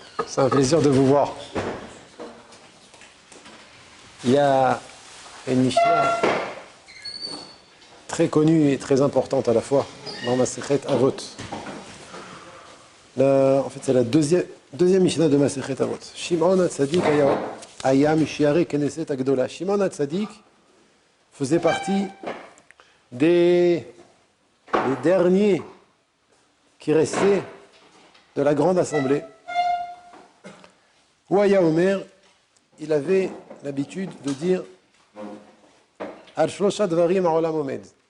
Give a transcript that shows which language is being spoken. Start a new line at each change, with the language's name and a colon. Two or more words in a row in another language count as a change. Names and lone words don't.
French: C'est un plaisir de vous voir. Il y a une Mishnah très connue et très importante à la fois dans Masechet Avot. En fait, c'est la deuxième Mishnah de Masechet Avot.
Hebrew: שמעון הצדיק היה משיירי כנסת הגדולה.
French: Shimon HaTzadik faisait partie des derniers qui restaient de la grande assemblée.
Hebrew: והיה אומר,
French: il avait l'habitude de dire
Hebrew: על שלושה דברים העולם עומד.